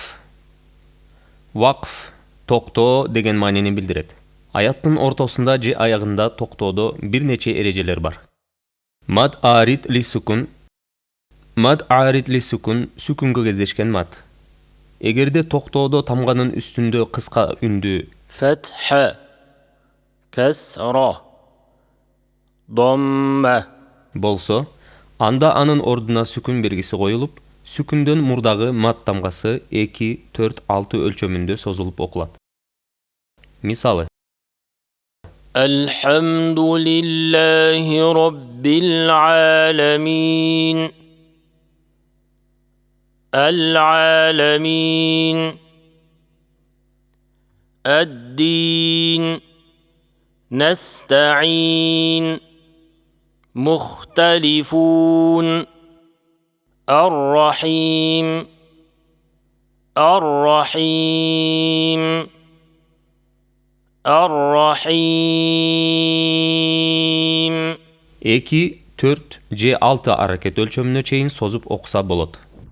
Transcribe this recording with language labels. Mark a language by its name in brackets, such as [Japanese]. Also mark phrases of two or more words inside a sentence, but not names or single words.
[Kyrgyz] Вакф токтоо деген маанини билдирет. Аяттын ортосунда же аягында токтоодо бир нече эрежелер бар. [Arabic] مد عارض للسكون. مد عارض للسكون [Kyrgyz] сүкүнгө кездешкен мад. Эгерде токтоодо тамганын үстүндө кыска үндү [Arabic] فتحة كسرة ضمة [Kyrgyz] болсо, анда анын ордуна сүкүн бергиси коюлуп, сүкүндөн мурдагы мад тамгасы 2, 4, 6 өлчөмүндө созулуп окулат. Мисалы: [Arabic] الحمد لله رب العالمين العالمين الدين نستعين مختلفون الرحيم الرحيم الرحيم [Kyrgyz] 2, 4 же 6 аракет өлчөмүнө чейин созуп окуса болот.